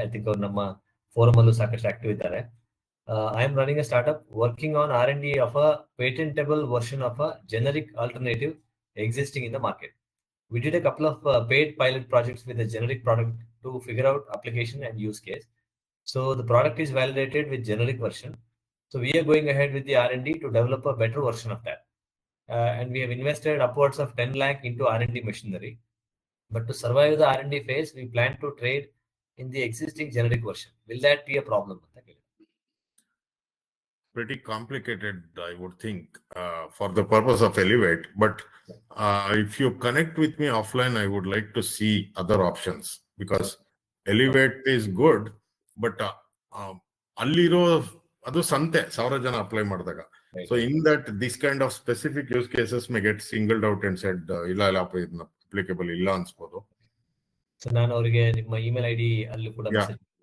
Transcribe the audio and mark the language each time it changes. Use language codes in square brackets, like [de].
[kn] I think ಅವ್ರು ನಮ್ಮ forum ಅಲ್ಲೂ ಸಾಕಷ್ಟು ಆಕ್ಟಿವ್ ಇದ್ದಾರೆ. [en] I am running a startup working on R&D of a patentable version of a generic alternative existing in the market. We did a couple of paid pilot projects with a generic product to figure out application and use case. So the product is validated with generic version. So we are going ahead with the R&D to develop a better version of that. And we have invested upwards of 10 lakh into R&D machinery. But to survive the R&D phase, we plan to trade in the existing generic version. Will that be a problem? Pretty complicated, I would think, for the purpose of Elevate. But if you connect with me offline, I would like to see other options, because Elevate is good, but [kn] alliro adu sante 1000 jana apply ಮಾಡಿದಾಗ. [en] So in that, this kind of specific use cases may get singled out and said [kn] illa applicable illa ಅನ್ಸ್ಬೋದು. So ನಾನು ಅವರಿಗೆ ನಿಮ್ಮ email ID ಅಲ್ಲಿ ಕೂಡ message